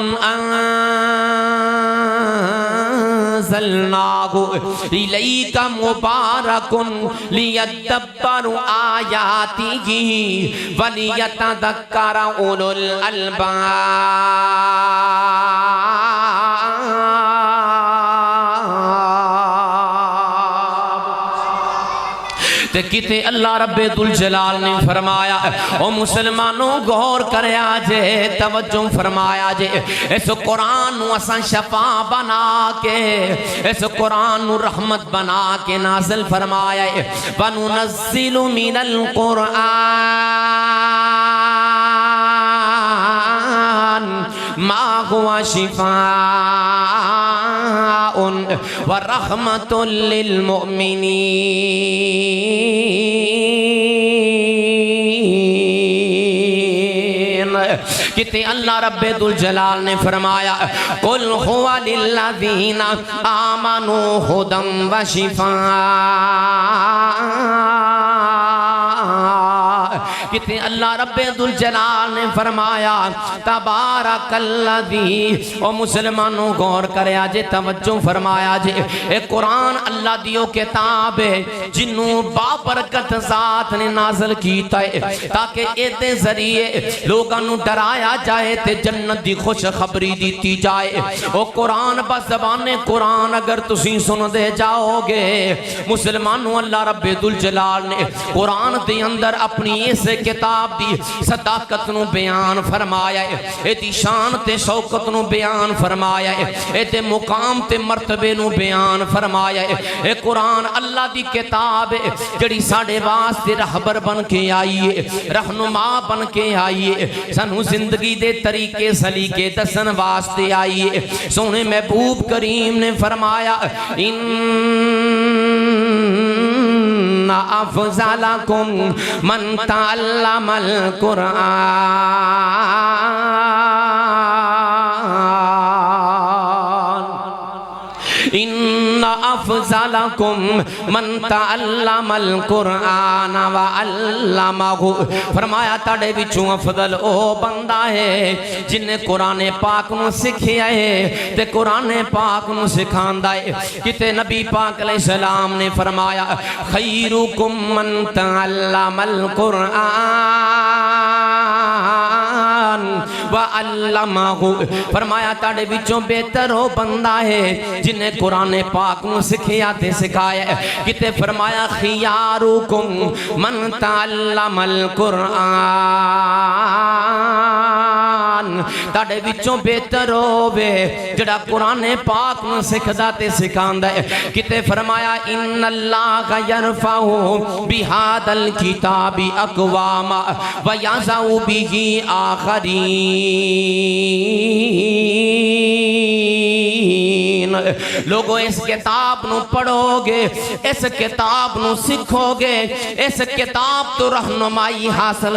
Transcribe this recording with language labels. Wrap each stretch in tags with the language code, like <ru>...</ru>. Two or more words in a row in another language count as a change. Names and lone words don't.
<ar>انزلناہ الیک مبارک لیدبروا آیاتہ ولیتذکر اولو الالباب</ar> <pa>کتے اللہ رب ذوالجلال نے فرمایا او مسلمانوں غور کریا جے توجہ فرمایا جے اس قرآن نو اساں شفا بنا کے اس قرآن نو رحمت بنا کے نازل فرمایا ہے</pa> <ar>وَنُنَزِّلُ مِنَ الْقُرْآنِ مَا هُوَ شِفَاءٌ وَرَحْمَةٌ لِّلْمُؤْمِنِينَ</ar> <pa>کتے اللہ رب ذوالجلال نے فرمایا</pa> <ar>قُلْ هُوَ لِلَّذِينَ آمَنُوا هُدًى</ar> <pa>وَشِفَاءٌ کتے اللہ رب ذوالجلال نے فرمایا</pa> <ar>تبارک الذی</ar> <pa>او مسلمانوں غور کریا جے توجہ فرمایا جے اے قرآن اللہ دیو کتاب ہے جنوں بابرکت ذات نے نازل کیتا ہے تاکہ ایتے ذریعے لوگاں نوں ڈرایا جائے تے جنت دی خوش خبری دیتی جائے او قرآن بزبان قرآن اگر تسی سن دے جاؤ گے مسلمانوں اللہ رب ذوالجلال نے قرآن دے اندر اپنی اس کتاب دی صداقت نو بیان فرمایا ہے اے دی شان تے شوکت نو بیان فرمایا ہے اے دے مقام تے مرتبے نو بیان فرمایا ہے اے قرآن اللہ دی کتاب ہے جڑی ساڑے واسطے رہبر بن کے آئی ہے رہنما بن کے آئی ہے سنو زندگی دے طریقے سلیقے دسن واسطے آئی ہے سونے محبوب کریم نے فرمایا ان</pa> <ar>افضلکم من تعلم القرآن ان افضلکم من تعلم القرآن وعلمہ</ar> <pa>فرمایا تاڑے وچوں افضل او بندہ ہے جن نے قرآن پاک نو سکھیا ہے تے قرآن پاک نو سکھاندا ہے کتے نبی پاک علیہ السلام نے فرمایا</pa> <ar>خیرکم من تعلم القرآن وعلمہ</ar> <pa>فرمایا تاڑے وچوں بہتر ہو بندہ ہے جن نے قرآن پاک نو سکھیا تے سکھایا ہے کتے فرمایا</pa> <ar>خیارکم من تعلم</ar> <pa>القرآن تاڑے وچوں بہتر ہووے جڑا قرآن پاک نو سکھدا تے سکھاندا ہے کتے فرمایا</pa> <ar>ان اللہ یرفع بہذا الکتاب اقواما ویضع بہ</ar> <pa>آخرین لوگوں اس کتاب نو پڑھو گے اس کتاب نو سکھو گے اس کتاب تو رہنمائی حاصل</pa>